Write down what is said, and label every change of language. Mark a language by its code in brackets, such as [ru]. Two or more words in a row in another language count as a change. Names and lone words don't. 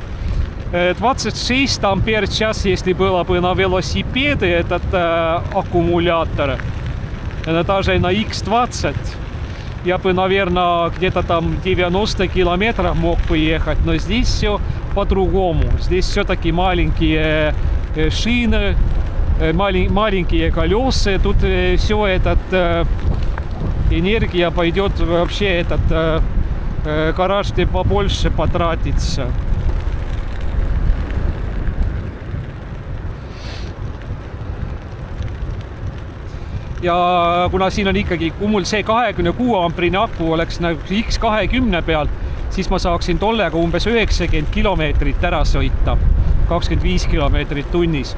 [ru] 26 ампер в час, если было бы на велосипеде этот аккумулятор, даже на X20, я бы, наверное, где-то там 90 километров мог бы ехать, но здесь все по-другому. Здесь все-таки маленькие шины, маленькие колеса, тут все этот энергия пойдет вообще этот гараж побольше потратится. [et] Ja kuna siin on ikkagi, kui mul see 26 amprine aku oleks nagu X20 peal, siis ma saaksin tollega umbes 90 kilomeetrit ära sõita, 25 kilomeetrit tunnis.